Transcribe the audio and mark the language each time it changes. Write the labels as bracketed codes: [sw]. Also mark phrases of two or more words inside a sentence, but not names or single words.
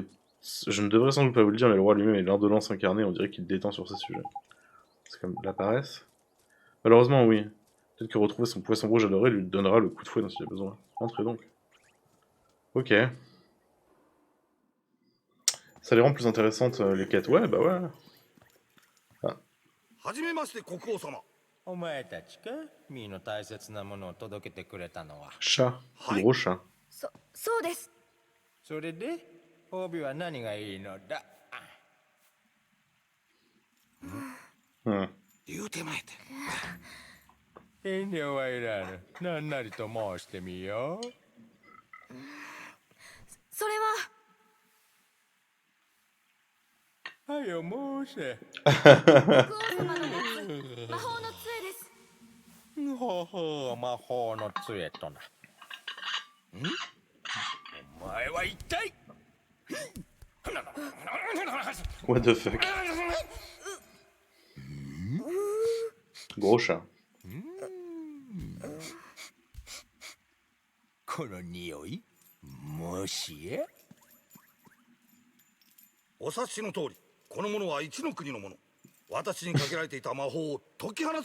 [fr] Je ne devrais sans doute pas vous le dire, mais le roi lui-même est l'indolence incarnée, on dirait qu'il détend sur ces sujets. C'est comme la paresse. Malheureusement, oui. Peut-être que retrouver son poisson rouge adoré lui donnera le coup de fouet dont il a besoin. Entrez donc. Ok. Ça les rend plus intéressantes, les quêtes. Ouais, bah ouais. Ah. [ja] はじめまして国王様。お前たちかミーの大切なものを届けてくれたのは。 [fr] Chat. Gros chat. [ja] そうです。それで褒美は何がいいのだ言うてまえて。遠慮はいらぬ。何なりと申してみよう。それは。はよ申せ。国王様の持つ魔法の杖です。ほほう、魔法の杖とな。お前は一体 [en] What the fuck? [fr] Gros chat. [ja] この匂いもしやお察しの通り、この者は一の国の者。私にかけられていた魔法を解き放つ力を持っておりました。